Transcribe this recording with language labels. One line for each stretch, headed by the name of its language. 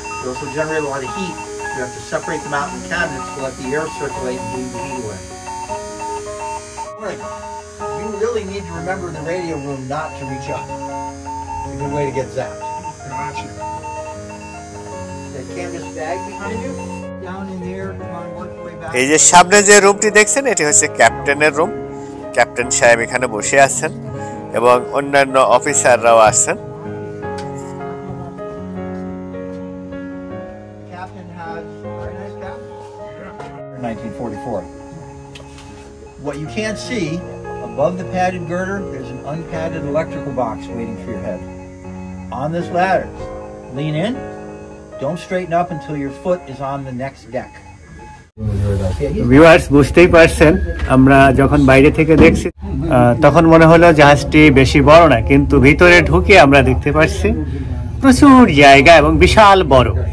English: They also generate a lot of heat. You have to separate them out in cabinets to let the air circulate and bleed the heat away. You really need to remember in the radio room not to reach up. It's a good way to get zapped. Gotcha. That canvas bag behind you, down in there, come on, work your way back.
Bangla: এই যে সামনে যে রুমটি দেখছেন এটি হচ্ছে ক্যাপ্টেনের room. Captain সাহেব এখানে বসে আছেন এবং অন্যান্য অফিসাররাও আছেন।
English: Captain has a very nice captain. 1944. What you can't see, above the padded girder, there's an unpadded electrical box waiting for your head. On this ladder, lean in, don't straighten up until your foot is on the next deck.
Bangla: Viewers, বুঝতেই পারছেন আমরা যখন বাইরে থেকে দেখছি তখন মনে হলো জাহাজটি বেশি বড় না, কিন্তু ভিতরে ঢুকে আমরা দেখতে পাচ্ছি প্রচুর জায়গা এবং বিশাল বড়।